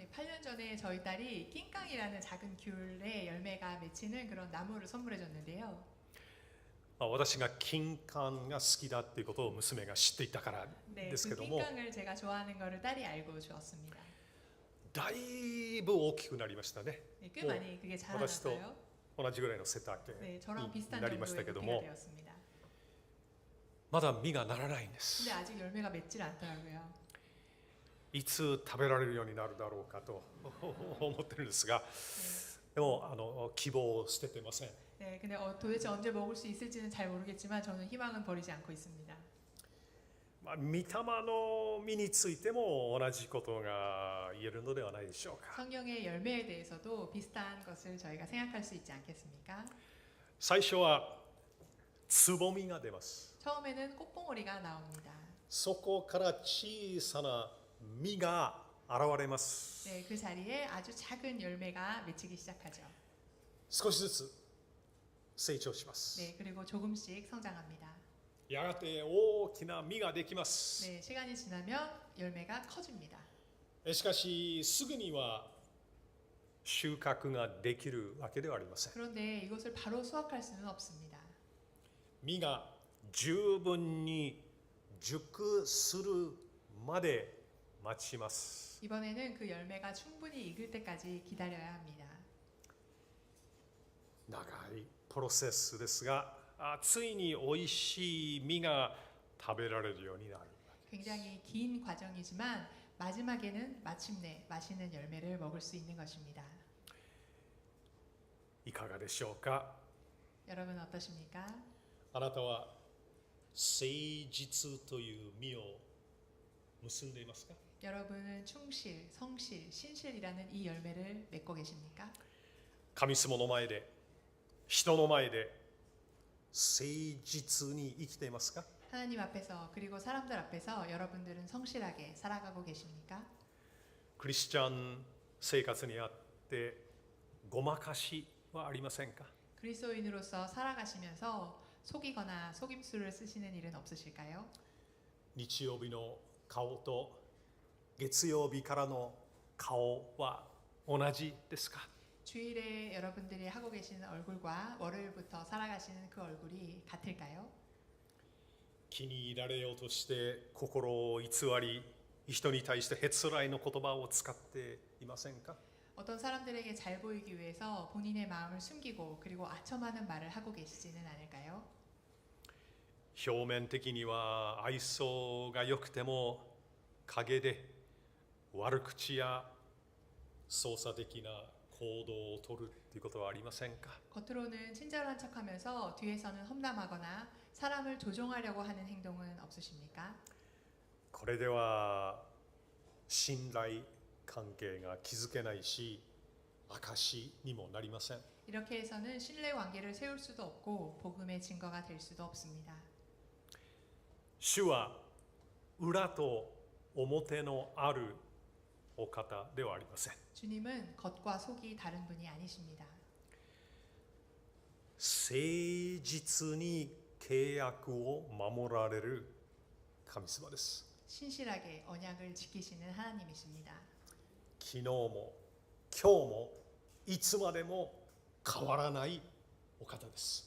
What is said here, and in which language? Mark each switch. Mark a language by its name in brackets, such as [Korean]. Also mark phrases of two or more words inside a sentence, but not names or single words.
[Korean] 네, 8년 전에 저희 딸이 낑깡이라는 작은 귤에 열매가 맺히는 그런 나무를 선물해 줬는데요. [Japanese] 私が金柑が好きだっていうことを娘が知っていたから [Korean] 네, [Japanese] ですけ [Korean] 그 [Japanese] ども、 [Korean] 낑깡을 제가 좋아하는 거를 딸이 알고 주었습니다. [Japanese] だいぶ大きくなりましたね。 [Korean] 네, 꽤 많이 그게 자라났어요. [Japanese] 同じぐらいの背丈 [Korean] 네, 저랑 [Japanese] に [Korean] 비슷한 [Japanese] なりました [Korean] 정도의 [Japanese] けど [Korean] 높이가 [Japanese] も、 [Korean] 되었습니다. [Japanese] まだ実がならないんです。 [Korean] 근데 아직 열매가 맺질 않더라고요. [Japanese] いつ食べられるようになるだろうかと思ってるんですが、でも希望を捨ててません。 [Korean] 네, 근데 도대체 언제 먹을 수 있을지는 잘 모르겠지만 저는 희망은 버리지 않고 있습니다. [Japanese] 御霊の実についても同じことが言えるのではないでしょうか。 [Korean] 성령의 열매에 대해서도 비슷한 것을 저희가 생각할 수 있지 않겠습니까? [Japanese] 最初はつぼみが出ます。 [Korean] 처음에는 꽃봉오리가 나옵니다. [Japanese] そこから小さな実が現れます。 [Korean] 네, 그 자리에 아주 작은 열매가 맺히기 시작하죠. [Japanese] 少しずつ成長します。 [Korean] 네, 그리고 조금씩 성장합니다. [Japanese] やがて大きな実ができます。 [Korean] 네, 시간이 지나면 열매가 커집니다. [Japanese] しかしすぐには収穫ができるわけではありません。 [Korean] 그런데 이것을 바로 수확할 수는 없습니다. [Japanese] 実が十分に熟するまで待ちます。 [Korean] 이번에는 그 열매가 충분히 익을 때까지 기다려야 합니다. [Japanese] 長いプロセスですが、ついにおいしい実が食べられるようになる。 [Korean] 굉장히 긴 과정이지만 마지막에는 마침내 맛있는 열매를 먹을 수 있는 것입니다. [Japanese] いかがでしょうか。 [Korean] 여러분 어떠십니까? [Japanese] あなたは誠実という実を結んでいますか。 [Korean] 여러분은 충실, 성실, 신실이라는 이 열매를 맺고 계십니까? [Japanese] 神様の前で、人の前で誠実に生きていますか？ [Korean] 하나님 앞에서 그리고 사람들 앞에서 여러분들은 성실하게 살아가고 계십니까? [Japanese] クリスチャン生活にあってごまかしはありませんか？ [Korean] 그리스도인으로서 살아가시면서 속이거나 속임수를 쓰시는 일은 없으실까요? [Japanese] 日曜日の顔と月曜日からの顔は同じですか？ [Korean] 주일에 여러분들이 하고 계시는 얼굴과 월요일부터 살아가시는 그 얼굴이 같을까요? [Japanese] 気に入られようとして心を偽り、人に対してへつらいの言葉を使っていませんか？ [Korean] 어떤 사람들에게 잘 보이기 위해서 본인의 마음을 숨기고 그리고 아첨하는 말을 하고 계시지는 않을까요? [Japanese] 表面的には愛想が良くても陰で悪口や操作的な行動をとるということはありませんか？ [Korean] 겉으로는 친절한 척하면서 뒤에서는 험담하거나 사람을 조종하려고 하는 행동은 없으십니까? [Japanese] これでは信頼関係が築けないし証にもなりません。 [Korean] 이렇게 해서는 신뢰 관계를 세울 수도 없고 복음의 증거가 될 수도 없습니다. [Japanese] 主は裏と表のあるお方ではありません。 [Korean] 주님은 겉과 속이 다른 분이 아니십니다. [Japanese] 誠実に契約を守られる神様です。 [Korean] 신실하게 언약을 지키시는 하나님이십니다. [Japanese] 昨日も今日もいつまでも変わらないお方です。